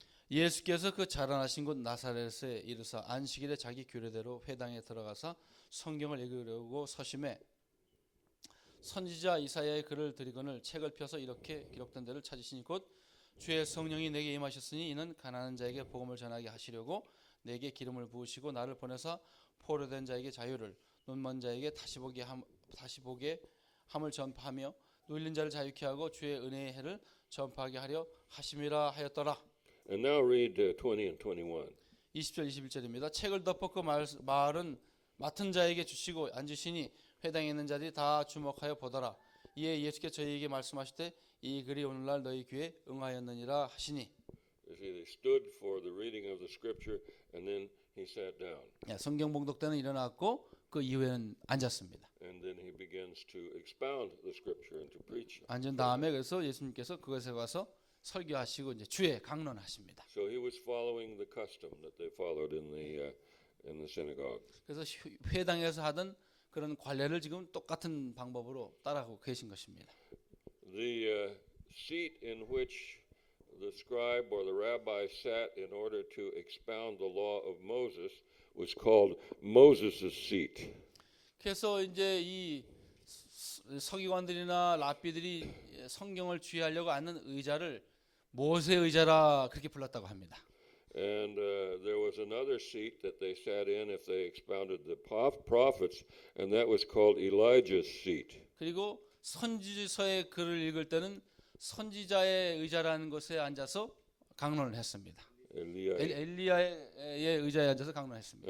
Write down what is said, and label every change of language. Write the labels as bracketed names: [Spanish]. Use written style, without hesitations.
[Korean] 예수께서 그 자라나신 곳 나사렛에 이르사 안식일에 자기 규례대로 회당에 들어가서 성경을 읽으려고 서심해 선지자 이사야의 글을 들이거늘 책을 펴서 이렇게 기록된 데를 찾으시니 곧 주의 성령이 내게 임하셨으니 이는 가난한 자에게 복음을 전하게 하시려고 내게 기름을 부으시고 나를 보내사 포로된 자에게 자유를 눈먼 자에게 다시 보게 함을 전파하며 눌린 자를 자유케 하고 주의 은혜의 해를 전파하게 하려 하심이라 하였더라. [English] And now read 20 and 21. [Korean] 20절 21절입니다. 책을 덮어 그 말은 맡은 자에게 주시고 앉으시니 회당에 있는 자들이 다 주목하여 보더라. 이에 예수께서 저희에게 말씀하시되 이 글이 오늘날 너희 귀에 응하였느니라 하시니. [English] You see, they stood for the reading of the scripture, and then he sat down. [Korean] 성경 봉독 때는 일어났고 그 이후에는 앉았습니다. [English] And then he begins to expound the scripture and to preach. [Korean] 앉은 다음에 그래서 예수님께서 그것에 가서 설교하시고 이제 주에 강론하십니다. [English] So he was following the custom that they followed in the synagogue. [Korean] 그래서 회당에서 하던 그런 관례를 지금 똑같은 방법으로 따라하고 계신 것입니다. [English] The seat in which the scribe or the rabbi sat in order to expound the law of Moses was called Moses' seat. [Korean] 그래서 이제 이 서기관들이나 랍비들이 성경을 주의하려고 앉는 의자를 모세 의자라 그렇게 불렀다고 합니다. [English] And there was another seat that they sat in if they expounded the prophets, and that was called Elijah's seat. [Korean] 그리고 선지서의 글을 읽을 때는 선지자의 의자라는 곳에 앉아서 강론을 했습니다. 엘리야의 의자에 앉아서 강론했습니다.